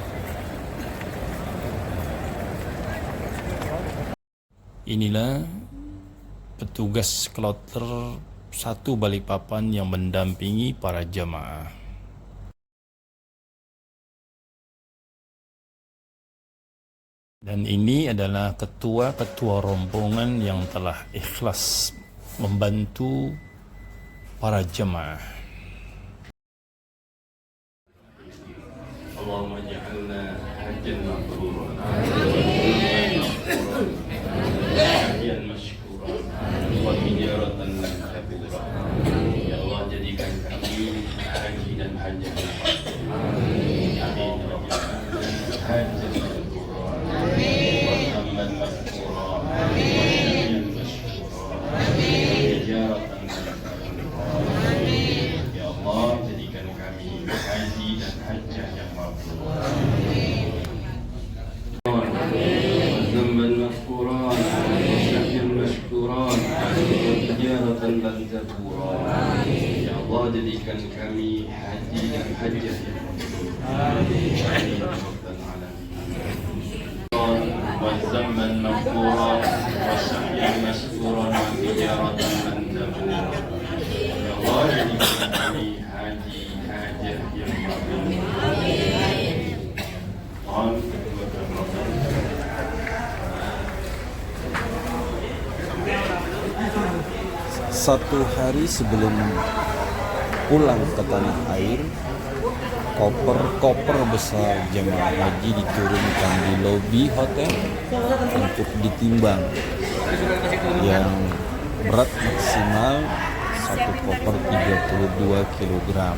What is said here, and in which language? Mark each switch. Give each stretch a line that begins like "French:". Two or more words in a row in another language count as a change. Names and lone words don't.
Indonesian: Inilah petugas kloter 1 Balikpapan yang mendampingi para jamaah. Dan ini adalah ketua-ketua rombongan yang telah ikhlas membantu para jemaah.
Arabic: اللهم اجعلنا حجا مبرورا. حجا مشكورا. وتجارة لن تبور. يا الله,
Indonesian: jadikan kami haji dan hajjah. Amin.
Arabic: حجا مبرورا. وتماما مشكورا وحجا مشكورا. تجارة لن تبور. يا الله,
Indonesian: jadikan kami haji dan hajjah yang mabrur.
Arabic: ذنبا مغفورا وسعيا مشكورا وتجارة لن تبور. يا الله,
Indonesian: jadikan kami haji dan hajjah yang mabrur.
Arabic: آمين يا رب العالمين. وذنبا مغفورا وسعيا مشكورا وتجارة لن تبور. يا الله,
Indonesian: jadikan kami haji hajjah yang mabrur. Satu hari sebelum pulang ke tanah air, koper-koper besar jemaah haji diturunkan di lobi hotel untuk ditimbang, yang berat maksimal satu koper 32 kg.